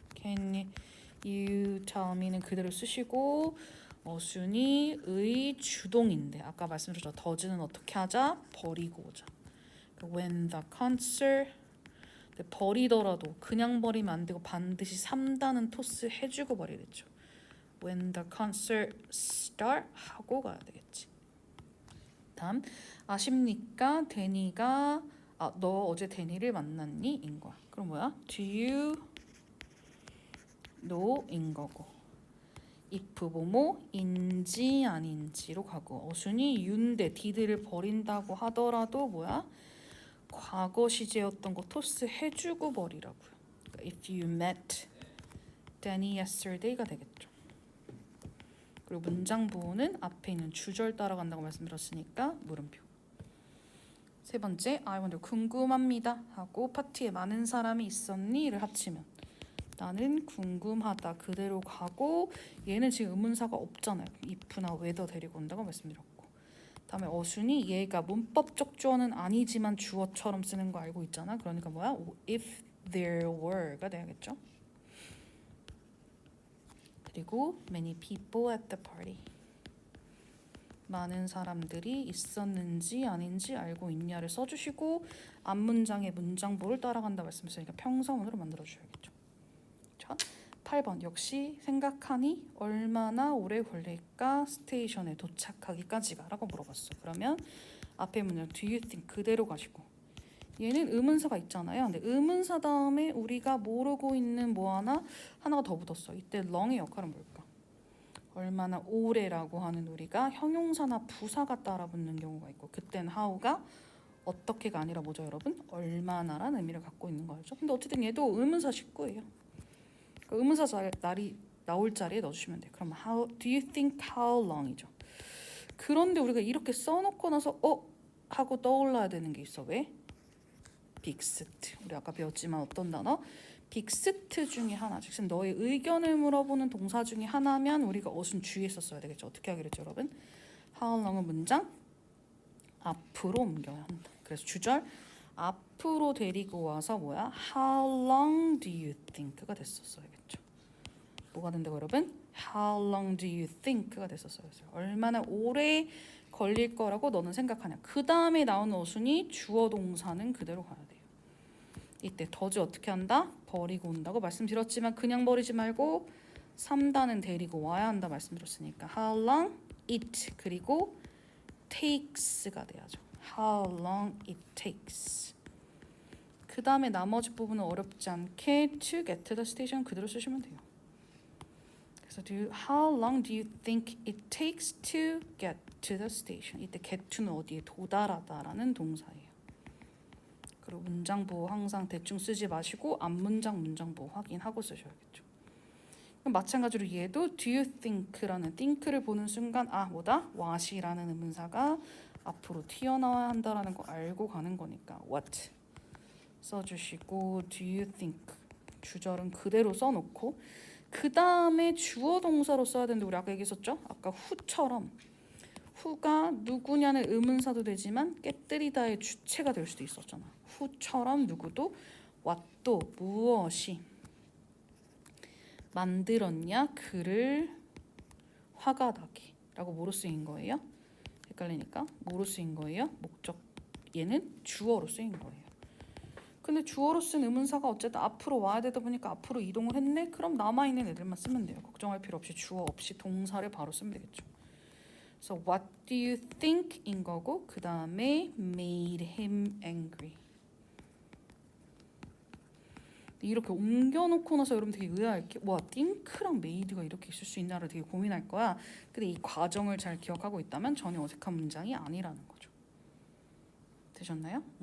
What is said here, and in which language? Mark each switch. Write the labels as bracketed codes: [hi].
[en] Can you tell me [ko] 는 그대로 쓰시고 어순이 의주동인데 아까 말씀드렸죠. 더즈는 어떻게 하자? 버리고 오자. [en] When the concert [ko] 버리더라도 그냥 버리면 안 되고 반드시 3단은 토스 해주고 버려야 되죠. [en] When the concert start [ko] 하고 가야 되겠지. 다음 아십니까? 데니가 너 어제 데니를 만났니? 인 거야. 그럼 뭐야? [en] Do you know? [ko] 인 거고 if 뭐뭐인지 아닌지로 가고 어순이 you인데 did를 버린다고 하더라도 뭐야? 과거 시제였던 거 토스 해주고 버리라고요. 그러니까 [en] if you met Danny yesterday가 되겠죠. [ko] 그리고 문장 부호는 앞에 있는 주절 따라간다고 말씀드렸으니까 물음표. 세 번째, [en] I wonder [ko] 궁금합니다 하고 파티에 많은 사람이 있었니를 합치면 나는 궁금하다 그대로 가고 얘는 지금 의문사가 없잖아요. if나 whether 데리고 온다고 말씀드렸고 다음에 어순이 얘가 문법적 주어는 아니지만 주어처럼 쓰는 거 알고 있잖아. 그러니까 뭐야? [en] If there were가 돼야겠죠. [ko] 그리고 [en] many people at the party. [ko] 많은 사람들이 있었는지 아닌지 알고 있냐를 써주시고 앞문장의 문장보를 따라간다 말씀드렸으니까 평서문으로 만들어주셔야겠죠. 자, 8번 역시 생각하니 얼마나 오래 걸릴까 스테이션에 도착하기까지가 라고 물어봤어. 그러면 앞에 문장 [en] do you think [ko] 그대로 가시고 얘는 의문사가 있잖아요. 근데 의문사 다음에 우리가 모르고 있는 뭐 하나가 더 붙었어. 이때 long의 역할은 뭘까? 얼마나 오래라고 하는 우리가 형용사나 부사가 따라 붙는 경우가 있고 그때는 how가 어떻게가 아니라 뭐죠 여러분? 얼마나라는 의미를 갖고 있는 거죠. 근데 어쨌든 얘도 의문사 식구예요. 의문사 날이 나올 자리에 넣어주시면 돼요. 그럼 [en] how do you think how long이죠. [ko] 그런데 우리가 이렇게 써놓고 나서 하고 떠올라야 되는 게 있어. 왜? 빅스트. 우리 아까 배웠지만 어떤 단어? 빅스트 중에 하나. 즉 너의 의견을 물어보는 동사 중에 하나면 우리가 어순 주의에 썼어야 되겠죠. 어떻게 하기로 했죠, 여러분? How long은 문장 앞으로 옮겨야 한다. 그래서 주절 앞으로 데리고 와서 뭐야? [en] How long do you think가 됐었어야겠죠. [ko] 뭐가 된다고 여러분? [en] How long do you think가 됐었어요. [ko] 얼마나 오래 걸릴 거라고 너는 생각하냐. 그 다음에 나오는 어순이 주어 동사는 그대로 가야 돼요. 이때 더즈 어떻게 한다? 버리고 온다고 말씀드렸지만 그냥 버리지 말고 3단은 데리고 와야 한다 말씀드렸으니까 [en] How long it [ko] 그리고 takes가 돼야죠. [en] How long it takes. [ko] 그 다음에 나머지 부분은 어렵지 않게 [en] to get to the station [ko] 그대로 쓰시면 돼요. 그래서 [en] how long do you think it takes to get to the station? [ko] 이때 get to는 어디에 도달하다라는 동사예요. 그리고 문장 보호 항상 대충 쓰지 마시고 앞문장 문장 보호 확인하고 쓰셔야겠죠. 그럼 마찬가지로 얘도 [en] do you think [ko] 라는 think를 보는 순간 뭐다? what이라는 의문사가 앞으로 튀어나와야 한다라는 거 알고 가는 거니까 what 써주시고 [en] do you think [ko] 주절은 그대로 써놓고 그 다음에 주어 동사로 써야 되는데 우리 아까 얘기했었죠? 아까 who처럼 who가 누구냐는 의문사도 되지만 깨뜨리다의 주체가 될 수도 있었잖아. who처럼 누구도 what도 무엇이 만들었냐 그를 화가 나게 라고 뭐로 쓰인 거예요? 헷갈리니까 뭐로 쓰인 거예요? 목적 얘는 주어로 쓰인 거예요. 근데 주어로 쓴 의문사가 어쨌든 앞으로 와야 되다 보니까 앞으로 이동을 했네? 그럼 남아있는 애들만 쓰면 돼요. 걱정할 필요 없이 주어 없이 동사를 바로 쓰면 되겠죠. 그래서 [en] what do you think [ko] 인 거고 그 다음에 [en] made him angry. [ko] 이렇게 옮겨놓고 나서 여러분 되게 의아할게. 와, think랑 made가 이렇게 있을 수 있나를 되게 고민할 거야. 근데 이 과정을 잘 기억하고 있다면 전혀 어색한 문장이 아니라는 거죠. 되셨나요?